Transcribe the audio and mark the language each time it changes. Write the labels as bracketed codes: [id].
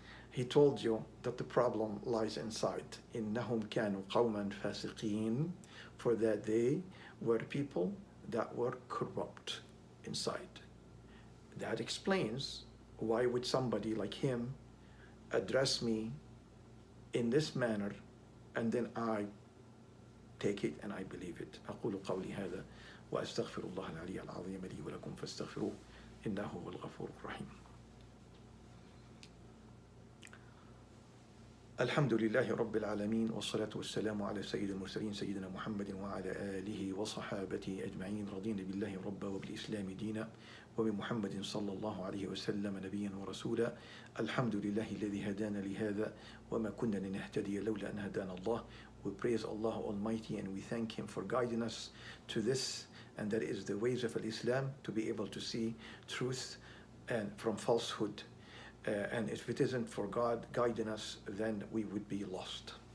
[en] He told you that the problem lies inside. [ar] إِنَّهُمْ كَانُوا قَوْمًا فَاسِقِينَ, [en] for that they were people that were corrupt inside. That explains why would somebody like him address me in this manner, and then I take it and I believe it. [ar] أقول قولي هذا وأستغفر الله العلي العظيم لي ولكم فاستغفروه إنه هو الغفور الرحيم. الحمد لله رب العالمين، والصلاة والسلام على سيد المرسلين سيدنا محمد وعلى آله وصحابته أجمعين، رضين بالله ربا وبالإسلام دينا وبمحمد صلى الله عليه وسلم نبيا ورسولا. الحمد لله الذي هدانا لهذا وما كنا لنهتدي لولا أن هدانا الله. [en] We praise Allah Almighty and we thank Him for guiding us to this, and that is the ways of Islam, to be able to see truth and from falsehood. And if it isn't for God guiding us, then we would be lost.